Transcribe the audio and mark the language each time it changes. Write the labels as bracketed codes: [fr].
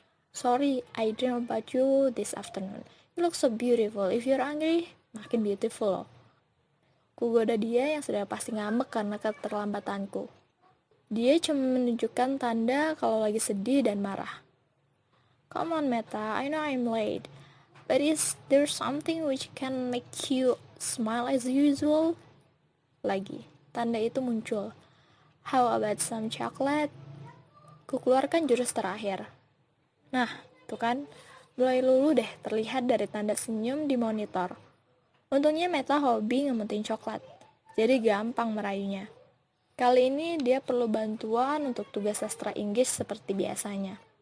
[en] Sorry, I dream about you this afternoon. You look so beautiful. If you're angry, makin beautiful. [id] Kugoda dia yang sudah pasti ngambek karena keterlambatanku. Dia cuma menunjukkan tanda kalau lagi sedih dan marah. [en] Come on Meta, I know I'm late. But is there something which can make you smile as usual? [id] Lagi, tanda itu muncul. [en] How about some chocolate? [id] Kukeluarkan jurus terakhir. Nah, tuh kan, mulai lulu deh terlihat dari tanda senyum di monitor. Untungnya Meta hobi ngementin coklat, jadi gampang merayunya. Kali ini dia perlu bantuan untuk tugas sastra Inggris seperti biasanya.